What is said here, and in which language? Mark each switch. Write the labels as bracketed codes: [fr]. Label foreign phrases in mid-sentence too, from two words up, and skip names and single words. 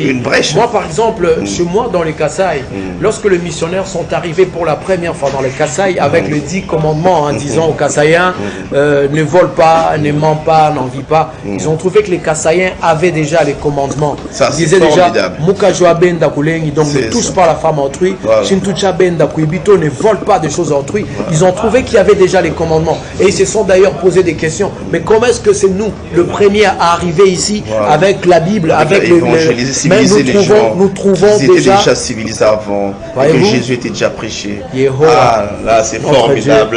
[fr] Une brèche. Moi, par exemple, chez moi dans les Kasaï, lorsque les missionnaires sont arrivés pour la première fois dans les Kasaï avec les 10 commandements, en disant aux Kasaïens, ne vole pas, ne ment pas, n'en vit pas, ils ont trouvé que les Kasaïens avaient déjà les commandements. Ça, ils disaient déjà, [lua] Mukajoa benda kulengi, [fr] donc ne touche pas la femme autrui, [lua] Shintucha benda kuibito, [fr] ne vole pas des choses autrui. Ils ont trouvé qu'il y avait déjà les commandements. Et ils se sont d'ailleurs posé des questions. Mais comment est-ce que c'est nous, le premier à arriver ici, avec la Bible, avec mais nous trouvons déjà civilisés avant, que Jésus était déjà prêché. Là, c'est formidable.